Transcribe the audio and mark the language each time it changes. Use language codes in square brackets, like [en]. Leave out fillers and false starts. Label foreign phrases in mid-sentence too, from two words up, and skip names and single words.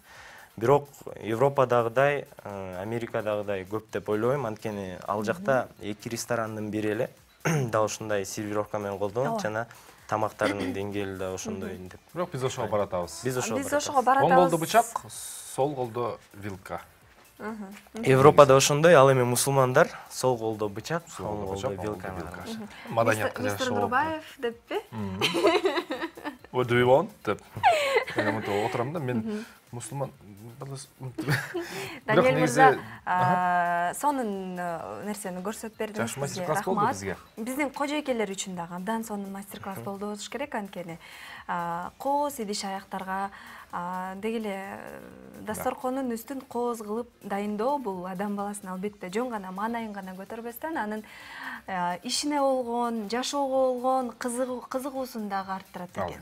[ky] Бирок Европадагыдай, Америкадагыдай көп деп ойлойм, анткени ал жакта 2 ресторандын бири эле дал ушундай сервировка менен колдонот жана тамактардын деңгээли да ошондой деп. Бирок биз ошого баратабыз. Биз ошого баратабыз. Оң колдо бычак, сол колдо вилка. Европада ошондой, ал эми мусулмандар сол колдо бычак, оң колдо вилка. Маданиятка Мистер жараша болот. Нурбаев деппи? [en] What do you want? [ky] деп. Мен мынтип отурам да, мен мусулман. Даниэль мырза, сонун нерсени көрсөтүп бердиңиз. Жакшы мастер-класс болду бизге. Биздин кожойкелер үчүн дагы абдан сонун мастер-класс болду болуш керек, анткени кооз идиш аяктарга деги эле дасторкондун үстүн кооз кылып дайындоо бул адам баласына албетте жөн гана маанайын гана көтөрбөстөн анын ишине болгон, жашоого болгон кызыгуусун дагы арттырат экен.